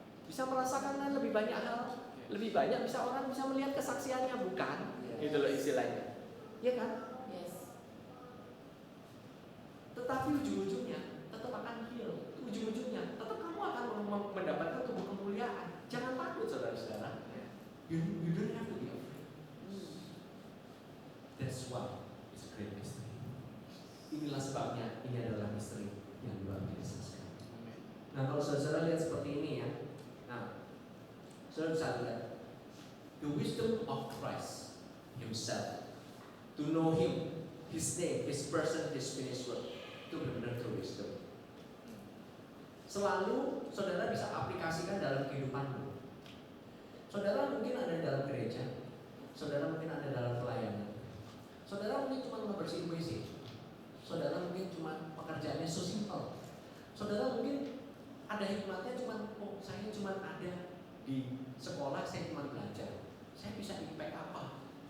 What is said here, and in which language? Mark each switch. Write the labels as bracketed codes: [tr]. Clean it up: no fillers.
[id] Bisa merasakan lebih banyak hal. Lebih banyak orang bisa melihat kesaksiannya, bukan? Gitu loh istilahnya. Iya kan? [en] Yes. [id] Tetapi ujung-ujungnya tetap akan heal. Ujung-ujungnya tetap kamu akan mendapatkan tubuh kemuliaan. Jangan takut saudara-saudara. [en] You don't have to be afraid. That's why it's a great mystery. [id] Inilah sebabnya ini adalah misteri yang luar biasa sekali. Nah kalau saudara lihat seperti ini ya. Nah, saudara bisa lihat [en] the wisdom of Christ Himself. To know Him, His name, His person, His finished work. [id] Itu benar-benar [en] true wisdom. [id] Selalu saudara bisa aplikasikan dalam kehidupanmu. Saudara mungkin ada dalam gereja, saudara mungkin ada dalam pelayanan, saudara mungkin cuma membersihin WC, saudara mungkin cuma pekerjaannya [en] so simple, [id] saudara mungkin ada hikmatnya cuma, saya cuma ada di sekolah, saya cuma belajar, saya bisa impact apa?